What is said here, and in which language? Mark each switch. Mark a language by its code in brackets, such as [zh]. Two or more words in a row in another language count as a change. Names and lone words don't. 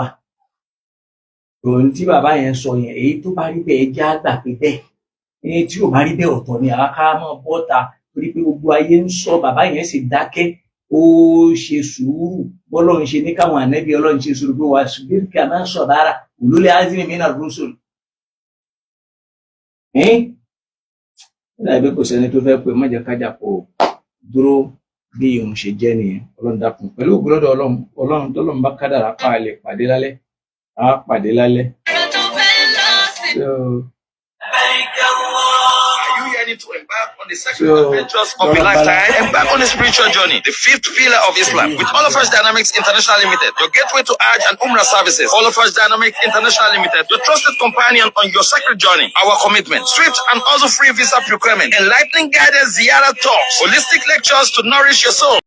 [yo] Tòun tí bàbá yẹn sọ yẹn èyí tó bá rí bẹ́ẹ̀ já gbà pé bẹ́ẹ̀ èyí tí ò bá rí bẹ́ẹ̀ ọ̀tọ̀ ni àwa ká mọ̀ bọ́ta torí pé gbogbo ayé ń sọ bàbá yẹn sì dákẹ́ ó ṣe sùúrù bọ́lọ́run ṣe ní káwọn ànábì Ọlọ́run ṣe sùúrù pé wà [ar] اصبر كما صبر أولو العزم من الرسل. [yo] Láìpẹ́ kò sẹ́ni tó fẹ́ pé mọ́jẹ kájà kò dúró bí òun ṣe jẹ́ nìyẹn Ọlọ́run dákun pẹ̀lú ògbólọ́dọ̀ Ọlọ́run tọ́lọ́run bá kádàrá pa lè pàdé lálẹ́ á pàdé lálẹ́. [en] ready to embark on the sacred adventures of a lifetime, embark on a spiritual journey, the fifth pillar of Islam. With All of Us Dynamics International Limited, your gateway to Hajj and Umrah services. All of Us Dynamics International Limited, your trusted companion on your sacred journey. Our commitment, swift and also free visa procurement, enlightening guidance, ziyarah talks, holistic lectures to nourish your soul.